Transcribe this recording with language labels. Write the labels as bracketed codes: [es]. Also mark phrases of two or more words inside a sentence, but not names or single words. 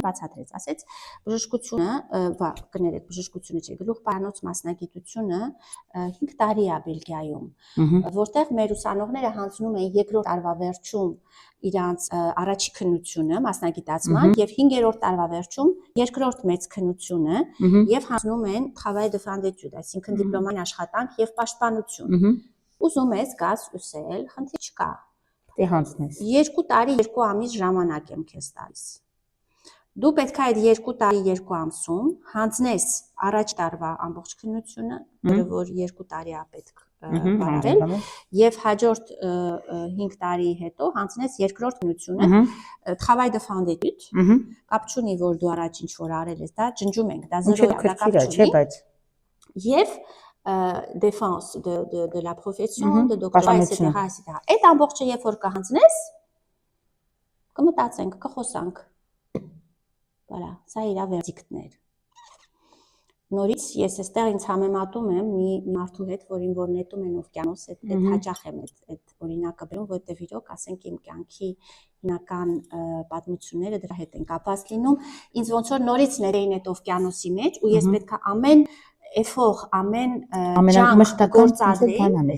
[hy] բացատրեց ասեց բժշկությունը կներեք բժշկությունը չէ գլուխ պարանոց մասնագիտությունը 5 տարի է Բելգիայում որտեղ մեր ուսանողները հանձնում են երկրորդ տարվա վերջում իրանց առաջի քննությունը մասնագիտացման եւ 5-րդ տարվա վերջում երկրորդ մեծ քննությունը եւ հանձնում են [fr] travail de fin d'études [hy] այսինքն դիպլոմային աշխատանք եւ պաշտպանություն ուզում ես գաս UCL խնդիր չկա դե հանձնես 2 տարի 2 ամիս ժամանակ եմ քեզ տալիս Դու պետք է այդ 2 տարի 2 ամսում հանձնես առաջ տարվա ամբողջ քննությունը, որը որ 2 տարի է պետք բարել, եւ հաջորդ 5 տարի հետո հանձնես երկրորդ քննությունը, [fr] travail de fin d'études, [hy] կապ չունի որ դու առաջ ինչ որ արել ես, դա ջնջում ենք, դա 0 է, դա կապ չունի, եւ [fr] défense de la profession, de doctorat, etc. [hy] Այդ ամբողջը երբ որ կհանձնես, կմտածենք, կխոսանք։ [fr] Voilà, ça [hy] իրա վերդիկտներ։ Նորից ես այստեղ ինձ համեմատում եմ մի մարդու հետ, որին որ նետում են օվկիանոս, այդ հաճախ եմ այդ օրինակը բերում, որտեղ իրոք, ասենք իմ կյանքի հիմնական պատմությունները դրա հետ են կապված լինում, ինձ ոնց որ նորից ներեին այդ օվկիանոսի մեջ ու ես պետք է ամեն effort, ամեն ջանք գործադրեի,